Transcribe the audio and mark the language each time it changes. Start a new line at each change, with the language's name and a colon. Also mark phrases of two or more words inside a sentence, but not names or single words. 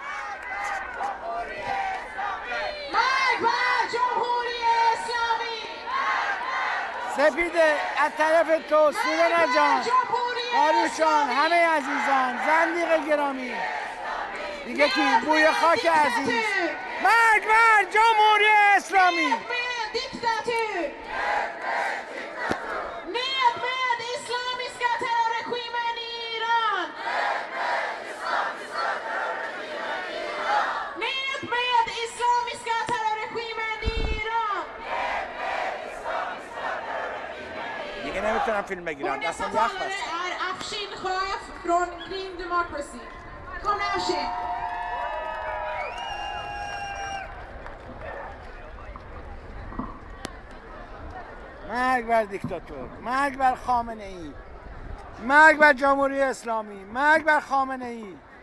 Persian: مرگ بر جمهوری اسلامی! سپیده از طرف تو، سورنا جان، آروشان، همه عزیزان، زندیق گرامی، دیگه کی؟ بوی خاک عزیز. مرگ بر جمهوری اسلامی!
Swedish: Ned med diktatur! Ned med islamiska terrorregimen i Iran! Ned med islamiska terrorregimen i Iran!
Persian: دیگه نمیتونم فیلم
Swedish: Vår
Persian: بگیرم،
Swedish: nästa
Persian: دستم یخ
Swedish: talare
Persian: بست.
Swedish: är Afshin Sjöf från Green Democracy. Kom Afshin!
Persian: مرگ بر دیکتاتور، مرگ بر خامنه ای، مرگ بر جمهوری اسلامی، مرگ بر خامنه ای.